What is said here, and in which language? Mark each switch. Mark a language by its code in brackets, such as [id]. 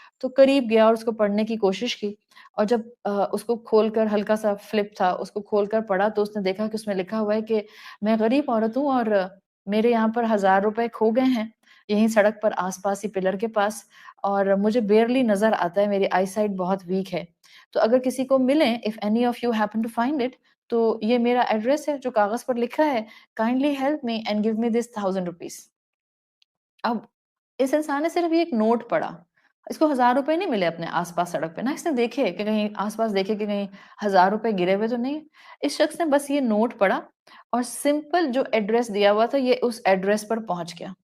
[ur] تو قریب گیا اور اس کو پڑھنے کی کوشش کی، اور جب اس کو کھول کر، ہلکا سا فلپ تھا، اس کو کھول کر پڑھا تو اس نے دیکھا کہ اس میں لکھا ہوا ہے کہ میں غریب عورت ہوں اور میرے یہاں پر 1000 روپے کھو گئے ہیں یہیں سڑک پر آس پاس ہی پلر کے پاس، اور مجھے بیئرلی نظر آتا ہے، میری آئی سائٹ بہت ویک ہے. تو اگر کسی کو ملیں، [en] if any of you happen to find it، [ur] تو یہ میرا ایڈریس ہے جو کاغذ پر لکھا ہے، [en] kindly help me and give me this 1000 rupees. [ur] اب اس انسان نے صرف یہ ایک نوٹ پڑھا، اس کو 1000 روپے نہیں ملے اپنے آس پاس سڑک پہ، نہ اس نے دیکھے کہ کہیں آس پاس دیکھے کہ کہیں 1000 روپے گرے ہوئے تو نہیں. اس شخص نے بس یہ نوٹ پڑھا اور سمپل جو ایڈریس دیا ہوا تھا یہ اس ایڈریس پر پہنچ گیا.